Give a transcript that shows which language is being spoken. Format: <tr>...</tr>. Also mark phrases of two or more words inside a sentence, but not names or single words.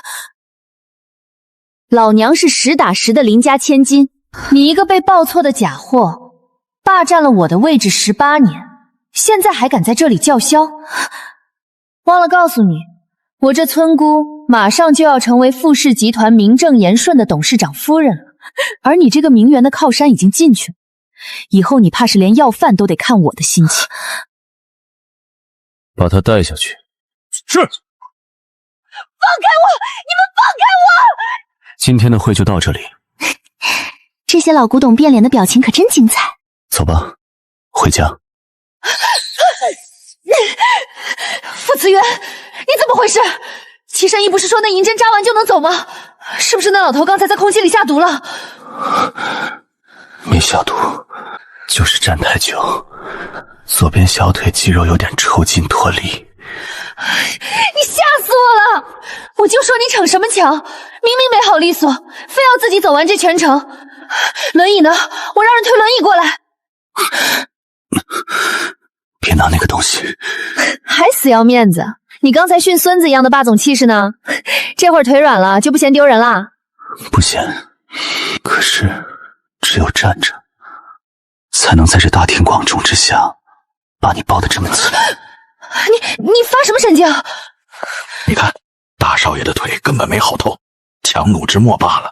<zh>老娘是實打實的林家千金，你一個被報錯的假貨，霸佔了我的位置18年，現在還敢在這裡叫囂？忘了告訴你，我這村姑馬上就要成為傅氏集團名正言順的董事長夫人了，而你這個名媛的靠山已經進去了，以後你怕是連要飯都得看我的心情。把他帶下去。是。放開我！你們放開我！今天的會就到這裡。這些老古董變臉的表情可真精彩。走吧，回家。傅慈淵，你怎麼回事？齐神医不是說那银針扎完就能走嗎？是不是那老頭剛才在空氣裡下毒了？沒下毒，就是站太久，左邊小腿肌肉有點抽筋脫離。你嚇死我了！我就說你逞什麼強，明明沒好利索，非要自己走完這全程。輪椅呢？我讓人推輪椅過來。別拿那個東西。還死要面子？你剛才訓孫子一樣的霸總氣勢呢，這會兒腿軟了就不嫌丟人啦？不嫌，可是只有站着才能在這大庭廣眾之下把你抱得這麼緊。你發什麼神經？你看，大少爺的腿根本沒好透，強弩之末罷了。</zh>